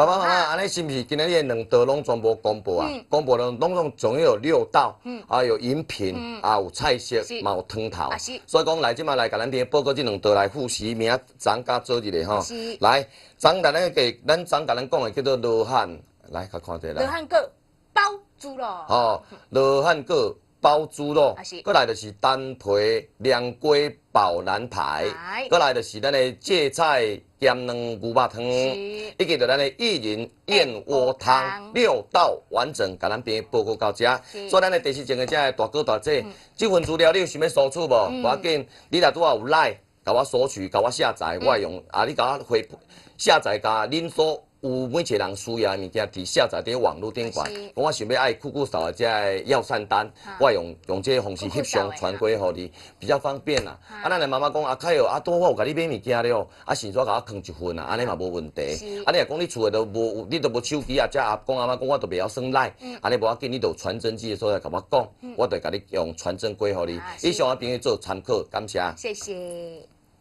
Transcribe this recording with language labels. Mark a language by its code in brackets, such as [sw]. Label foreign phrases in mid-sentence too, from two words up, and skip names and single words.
[nan] 爸爸妈妈，安尼是不是今日的2道拢全部公布啊？公布了，拢总共有6道，啊有饮品，啊有菜色，嘛有汤头。所以讲来即马来甲咱报告这2道来复习，明仔昨甲做一个吼。来，昨咱咱甲咱讲的叫做罗汉，来甲看者来。罗汉果。包猪肉哦，罗汉果包猪肉，过来就是单皮凉粿宝南排，过来就是咱的芥菜咸卵牛肉汤，以及就咱的薏仁燕窝汤，6道完整，甲咱边报告到遮。所以咱的第4种的这大哥大姐，这份资料你有想要索取无？无要紧，你若拄好有来，甲我索取，甲我下载，我用啊，你甲我回下载，甲恁所。有每一个人需要的物件，伫下载伫网络顶管。我想要爱酷酷扫的这药膳单，我用这个方式翕相传过互你，比较方便啦。啊，咱的妈妈讲，凯哦，啊，多我有甲你买物件了，啊，先煞甲我藏一份啊，安尼嘛无问题。啊，你若讲你厝的都无，你都无手机啊，遮阿公阿妈讲我都袂晓耍赖，安尼无要紧，你都有传真机的所在甲我讲，我就甲你用传真过互你。以上啊，朋友做参考，感谢。谢谢。